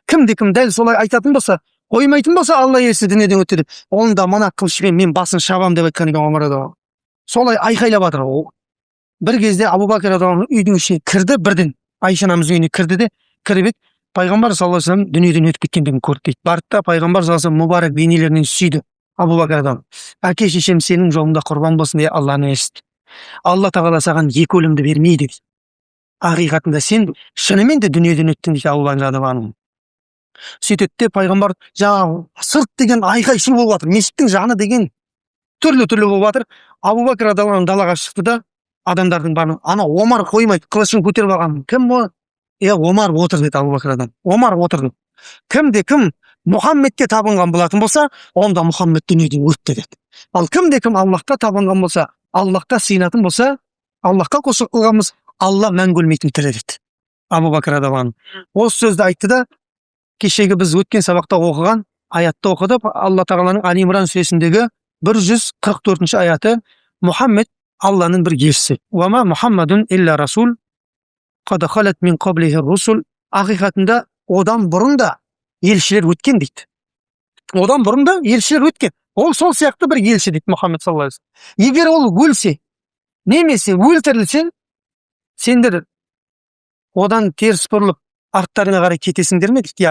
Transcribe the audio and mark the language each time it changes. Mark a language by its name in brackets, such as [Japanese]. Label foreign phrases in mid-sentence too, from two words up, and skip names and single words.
[Kazakh] Кімде-кім дәл солай айтатын болса, қоймайтын болса, Алла елшісі дүниеден өтті деп, онда мына қылышпен мен басын шабам деп айтқан екен Омар [Arabic] رضي الله عنه. [Kazakh] Солай айқайлап жатыр. Бір кезде Абу Бакр [Arabic] رضي الله عنه [Kazakh] үйдің ішіне кірді, бірден Айша анамыз үйіне кірді де, кіріп еді, пайғамбар [Arabic] صلى الله عليه وسلم [Kazakh] дүниеден өтіп кеткендігін көрді дейді. Барды да пайғамбар [Arabic] صلى الله عليه وسلم [Kazakh] мұбарак бейнелерінен сүйді. [Arabic] أبو بكر رضي الله عنه, [Kazakh] әке шешем сенің жолыңда құрбан болсын деп Алланың елшісі. Алла тағала саған 2 өлімді бермейді дейді. Ақиқатында сен шынымен де дүниеден өттің дейді Абу Бакр [Arabic] رضي الله عنه. [Kazakh] Сөйтеді де пайғамбар жаңағы сырт деген айқай шу болып жатыр. Мешіттің жаны деген түрлі болып жатыр. Абу Бакр [Arabic] رضي الله عنه [Kazakh] далаға шықты да адамдардың барлығы, ана Омар қоймайды, қылышын көтеріп алған. Кім ол? Омар отыр деді Абу Бакр [Arabic] رضي الله عنه. [Kazakh] Омар отыр деді. Кім Мұхаммедке табынған болатын болса, онда Мұхаммед дүниеден өтті деді. Ал кім Аллахқа табынған болса, Аллахқа сыйынатын болса, Аллахқа құлшылық қылған болса, Алла мәңгі өлмейтін тірі деді. Абу Бакр [Arabic] رضي الله عنه [Kazakh] осы сөзді айтты да, кешегі біз өткен сабақта оқыған аятты оқыды. Алла тағаланың Али Имран сүресіндегі 144 аяты: Мұхаммед Алланың бір елшісі. [Arabic] وما محمد إلا رسول قد خلت من قبله رسل. [Kazakh] Ақиқатында одан бұрын да елшілер өткен дейді. Одан бұрын да елшілер өткен. Ол сол сияқты бір елші дейді Мұхаммед [Arabic] صلى الله عليه وسلم. [Kazakh] Егер ол өлсе, немесе өлтірілсе, сендер одан теріс бұрылып арттарына қарай кетесіңдер ме дейді.